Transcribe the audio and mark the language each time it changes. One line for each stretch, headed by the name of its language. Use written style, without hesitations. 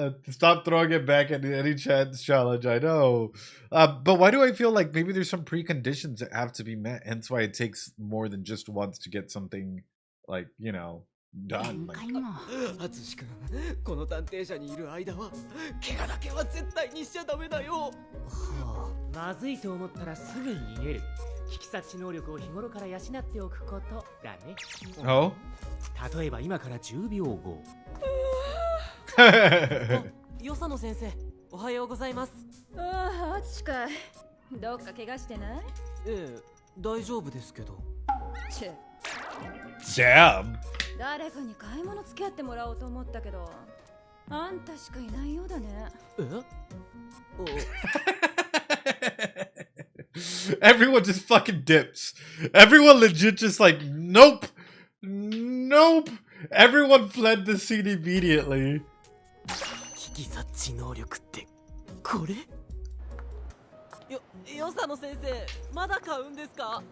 English: Stop throwing it back at any chance challenge. I know. But why do I feel like maybe there's some preconditions that have to be met? Hence why it takes more than just once to get something like, you know, done. Like,
Japanese: アツシ君、この探偵社にいる間は怪我だけは絶対にしちゃダメだよ。まずいと思ったらすぐに逃げる。危機察知能力を日頃から養っておくことだね。 oh? 例えば今から10秒後。与謝野先生、おはようございます。ああ、アツシかい。どっか怪我してない？ええ、大丈夫ですけど。チェ。
English: Damn.
Japanese: 誰かに買い物付き合ってもらおうと思ったけど、あんたしかいないようだね。
English: Everyone just fucking dips. Everyone legit just like, nope. Nope. Everyone fled the scene immediately.
Japanese: 危機察知能力ってこれ？与謝野先生、まだ買うんですか？